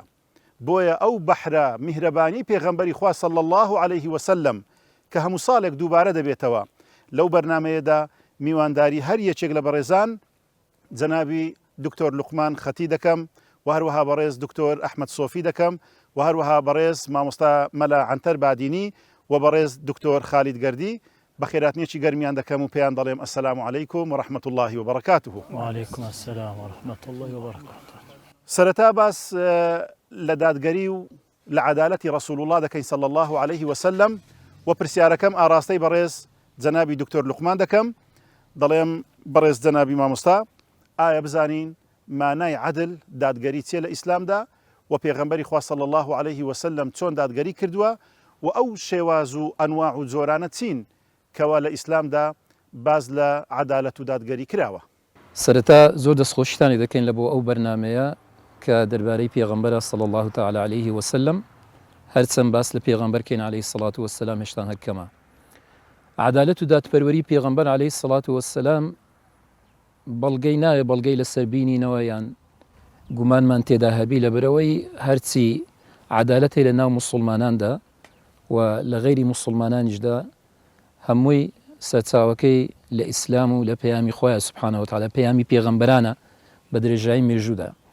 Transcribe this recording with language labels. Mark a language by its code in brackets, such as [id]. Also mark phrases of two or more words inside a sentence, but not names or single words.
[ckb] بۆیە ئەو بەحرە میهرەبانی پێغەمبەری خوا [ar] صلی الله عليه وسلم [ckb] کە هەموو ساڵێک دووبارە دەبێتەوە، لەو بەرنامەیەدا میوانداری هەر یەکێک لە بەڕێزان جەنابی دکتۆر لوقمان خەتی دەکەم، و هەروەها بەڕێز دکتۆر ئەحمەد سۆفی دەکەم، و هەروەها بەڕێز مامۆستا مەلا عنتەر بادینی و بەڕێز دکتۆر خالید گەردی بە خێراتنیەکی گەرمیان دەکەم و پێیان دەڵێم [ar] ئەسەلامو عەلەیکوم وڕەحمەت الله وبەرەکاتوه. وعليكم السلام ورحمة الله وبركاته. [ckb] سەرەتا باس لە دادگەری و لە عەدالەتی ڕەسوول الله دەکەین [ar] صلی الله عليه وسلم، [ckb] و پرسیارەکەم ئاراستەی بەڕێز جەنابی دکتۆر لوقمان دەکەم. دەڵێم بەڕێز جەنابی مامۆستا، ئایا بزانین مانای عەدل دادگەری چیە لە ئیسلامدا، و پێغەمبەری خوا [ar] صلی الله عليه وسلم [ckb] چۆن دادگەری کردووە، و ئەو شێواز و ئەنواع و جۆرانە چین کەوا لە ئیسلامدا باز لە عەدالەت و دادگەری کراوە. سەرەتا زۆر دەستخۆشتانی دەکەین لە بۆ ئەو بەرنامەیە کە دەربارەی پێغەمبەرە [ar] صلی الله تعالی عليه وسلم، [ckb] هەرچەند باس لە پێغەمبەر کەین [ar] عليه الصلاة والسلام [ckb] هێشتا هەکەمە. عەدالەت و دادپەروەری پێغەمبەر [ar] عليه الصلاة والسلام [ckb] بەڵگەی نایە، بەڵگەی لەسەر بینینەوە یان گومانمان تێدا هەبی لەبەرەوەی هەرچی عەدالەتی لە ناو موسڵماناندا و لە غەیری موسڵمانانیشدا هەمووی سەرچاوەکەی لە ئیسلام و لە پەیامی خۆیان [ar] سبحانه وتعالى، [ckb] پەیامی پێغەمبەرانە بە درێژایی مێژوودا.